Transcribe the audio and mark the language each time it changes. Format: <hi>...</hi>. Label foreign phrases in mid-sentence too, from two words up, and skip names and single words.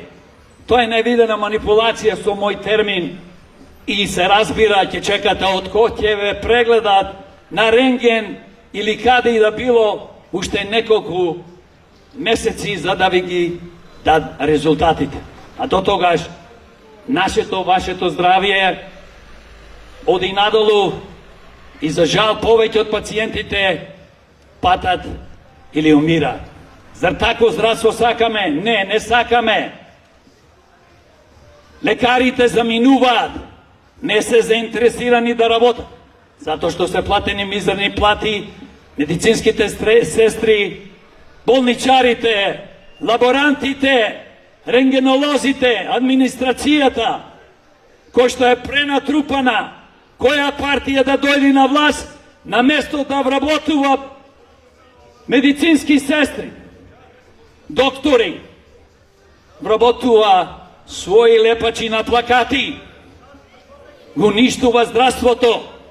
<mk>Тоа е невидена манипулација со мој термин и се разбира, ќе чекате од кој ќе ве прегледат на рентген или каде и да било уште неколку месеци за да ви ги дад резултатите. А до тогаш нашето, вашето здравје оди надолу и за жал повеќе од пациентите патат или умираат.</mk> <sr>Zar tako zdravstvo</sr> <mk>сакаме? Не, не сакаме. Лекарите заминуваат, не се заинтересирани да работат, затоа што се платени мизерни плати, медицинските сестри, болничарите, лаборантите, рентгенолозите, администрацијата, кој што е пренатрупана, која партија да дојде на власт, на место да вработува медицински сестри, доктори, вработува своји лепачи на плакати, го уништува здравството.</mk>